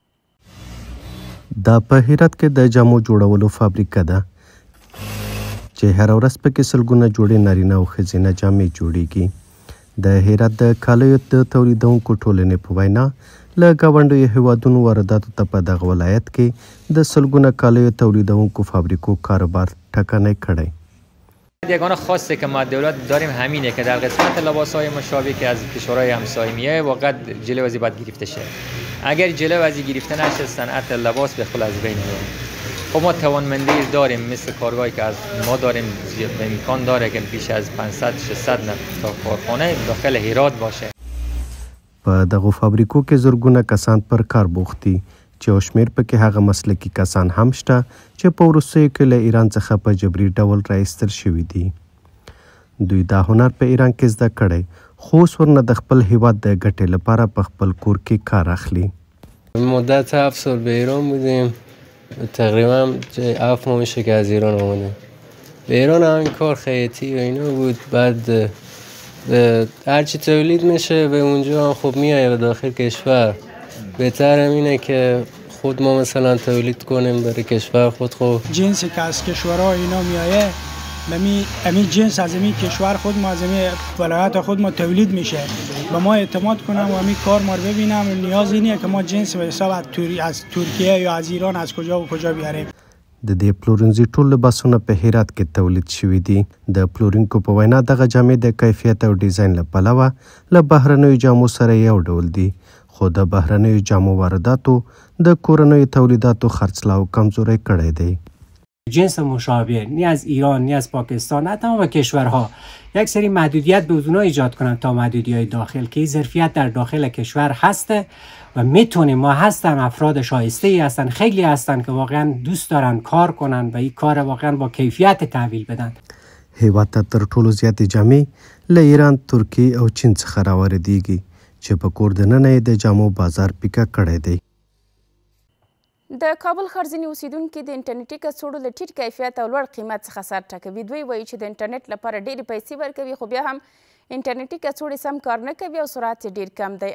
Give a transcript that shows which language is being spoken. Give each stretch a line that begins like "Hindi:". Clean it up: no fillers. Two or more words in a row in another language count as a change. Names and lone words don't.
Pashto: دا په هرات کې د جامو جوړولو فابریکه ده چې هر ورځ پکې سلګونه جوړې نارینه او ښځینه جامې جوړیږي. د هرات د کالیو د تولیدونکو ټولنې په وینا له ګاونډیو هیوادونو وارداتو ته په دغه ولایت کې د سلګونه کالیو تولیدونکو فابریکو کاروبار ټکنی کړی.
Persian: یگانه خاصی که ما دولت داریم همینه که در قسمت لباس‌های مشابه که از کشورهای همسایه میاد واقعا جلو از باید گرفته شه. اگر جلو از گرفته نشه صنعت لباس به خود از بین میره. خب ما توانمندی داریم مثل کارگاهی که از ما داریم امکان داره که بیش از 500 600 تا کارخانه داخل هرات باشه.
Pashto: په دغه فابریکو کې زرګونه کسان پر کار بوخت دي چې او شمېر پکې هغه مسلکي کسان هم شته چې په وروستیو کې له ایران څخه په جبري ډول راایستل شوي دي. دوی دا هنر په ایران کې زده کړی خو اوس ورنه د خپل هیواد د ګټې لپاره په خپل کور کې کار اخلي.
Persian: مدت 7 سال به ایران بودیم. تقریبا 7 ماه میشه که از ایران آمدیم. به ایران همین کار خیاطی و اینا بود. بعد هرچی تولید میشه به اونجا خب میایه به داخل کشور. بهتر اینه که خود ما مثلا تولید کنیم برای کشور خود. خب جنسی که از کشورها اینا میایه همین جنس از این کشور خود ما از این ولایت خود ما تولید میشه. به ما اعتماد کنم و همین کار ما رو ببینم. نیاز اینه که ما جنس به حساب از ترکیه یا از ایران از کجا و کجا بیاریم.
Pashto: د دې پلورنځي ټول لباسونه په هرات کې تولید شوي دي. د پلورونکو په وینا دغه جامې د کیفیت او ډیزاین له پلوه له بهرنیو جامو سره یو ډول دي، خو د بهرنیو جامو وارداتو د کورنیو تولیداتو خرڅلاو کمزوری کړی دی.
Persian: جنس مشابه نی از ایران نی از پاکستان نه تمام کشورها یک سری محدودیت به اونها ایجاد کنن تا محدودیت داخل که ظرفیت در داخل کشور هسته و میتونیم ما هستن افراد شایسته ای هستن، خیلی هستن که واقعا دوست دارن کار کنن و این کار واقعا با کیفیت تحویل بدن.
Pashto: هیواد ته تر ټولو زیاتې جامې له ایران، ترکیې او چین څخه راواردېږي چې په کور دننه یې د جامو بازار پیکه کړی دی. د کابل ښار ځینې اوسیدونکي د انټرنیټي کڅوړو له ټیټ کیفیت او لوړ قیمت څخه سر ټکوي. دوی وایي چې د انټرنیټ لپاره ډېرې پیسې ورکوي خو بیا هم انټرنیټي کڅوړې سم کار نه کوي او سرعت یې ډېر کم دی.